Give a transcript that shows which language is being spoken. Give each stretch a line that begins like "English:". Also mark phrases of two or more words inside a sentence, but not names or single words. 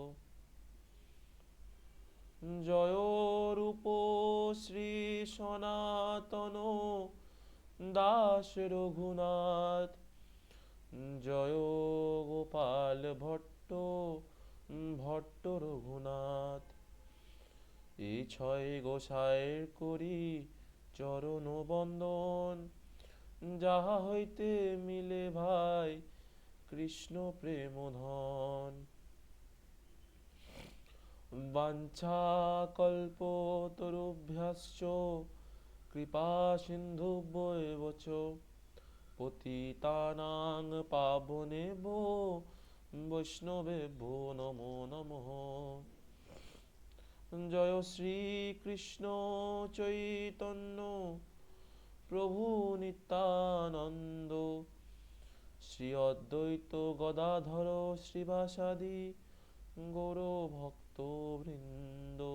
Bangla: জয় রূপ শ্রী সনাতন দাস রঘুনাথ জয় গোপাল ভট্ট ভট্ট রঘুনাথ। এই ছয় গোসাইর করি চরণ বন্দন যাহা হইতে মিলে ভাই কৃষ্ণ প্রেম ধন।
Sanskrit: বাঞ্ছা কল্পতরুভ্যশ্চ কৃপা সিন্ধুভ্যেব চ পতিতানাং পাবনেভ্যো বৈষ্ণবেভ্যো নমো নমঃ।
Bangla: জয় শ্রী কৃষ্ণ চৈতন্য প্রভু নিত্যানন্দ শ্রী অদ্বৈত গদাধর শ্রীবাসাদি গৌরভক্তবৃন্দ।